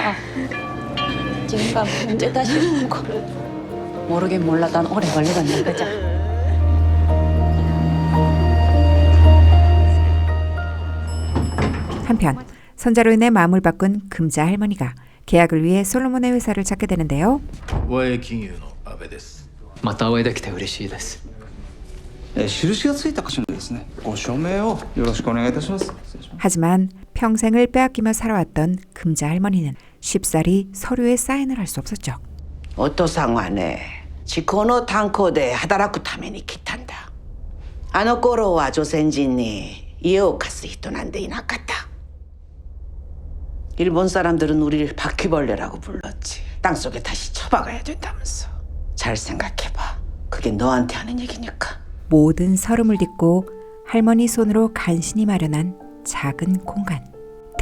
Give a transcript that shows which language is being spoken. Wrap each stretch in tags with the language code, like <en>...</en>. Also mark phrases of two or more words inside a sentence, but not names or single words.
<ko>지금감 언제 다시 오고. 모르긴 몰라. 난 오래 걸리겠네. 그자. 한편 선자로 인해 마음을 바꾼 금자 할머니가 계약을 위해 솔로몬의 회사를 찾게 되는데요.</ko> <ja>和栄金融の阿部です。またお会いできて嬉しいです。印がついた箇所ですね。ご署名をよろしくお願いいたします。</ja> <ko>하지만 평생을 빼앗기며 살아왔던 금자 할머니는 쉽사리 서류에 사인을 할 수 없었죠.</ko> <ja>お父さんはね、地高の炭鉱で働くために来たんだ。あの頃は朝鮮人に家を貸す人なんていなかった。</ja> <ko>일본 사람들은 우리를 바퀴벌레라고 불렀지. 땅속에 다시 처박아야 된다면서. 잘 생각해봐. 그게 너한테 하는 얘기니까. 모든 서름을 딛고 할머니 손으로 간신히 마련한 작은 공간.</ko>